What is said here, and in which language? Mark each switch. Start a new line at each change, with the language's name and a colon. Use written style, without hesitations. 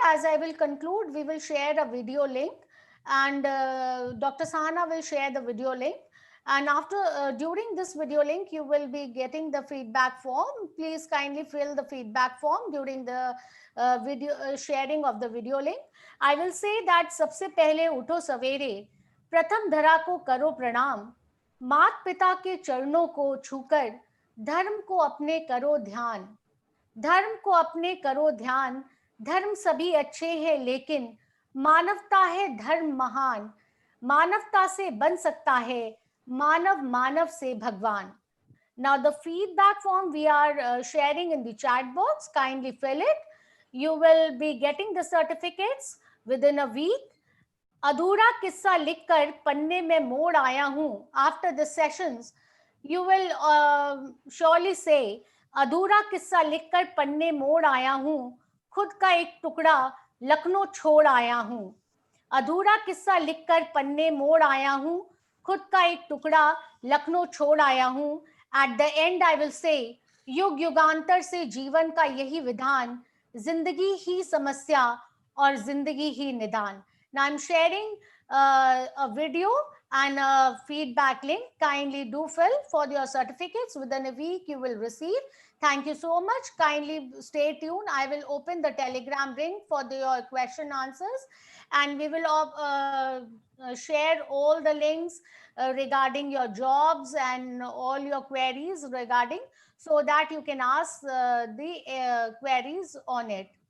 English: As I will conclude, we will share a video link, and Dr. Sahana will share the video link. And after during this video link, you will be getting the feedback form. Please kindly fill the feedback form during the video sharing of the video link. I will say that
Hindi: सबसे पहले उठो सवेरे, प्रथम धरा को करो प्रणाम, मात पिता के चरणों को छूकर धर्म को अपने करो ध्यान, धर्म को अपने करो ध्यान, धर्म सभी अच्छे हैं लेकिन मानवता है धर्म महान, मानवता से बन सकता है मानव, मानव से भगवान.
English: Now the feedback form we are sharing in the chat box. Kindly fill it. You will be getting the certificates within a week.
Hindi: अधूरा किस्सा लिखकर पन्ने में मोड़ आया हूं.
English: After the sessions, you will surely say,
Hindi: अधूरा किस्सा लिखकर पन्ने मोड़ आया हूं, खुद का एक टुकड़ा लखनऊ छोड़ आया हूं. अधूरा किस्सा लिखकर पन्ने मोड़ आया हूं, खुद का एक टुकड़ा लखनऊ छोड़ आया हूं.
English: At the end I will say,
Hindi: युग युगांतर से जीवन का यही विधान, जिंदगी ही समस्या और जिंदगी ही निदान.
English: Now I'm sharing a video and a feedback link. Kindly do fill for your certificates. Within a week, you will receive. Thank you so much. Kindly stay tuned. I will open the Telegram link for your question answers, and we will share all the links regarding your jobs and all your queries regarding, so that you can ask the queries on it.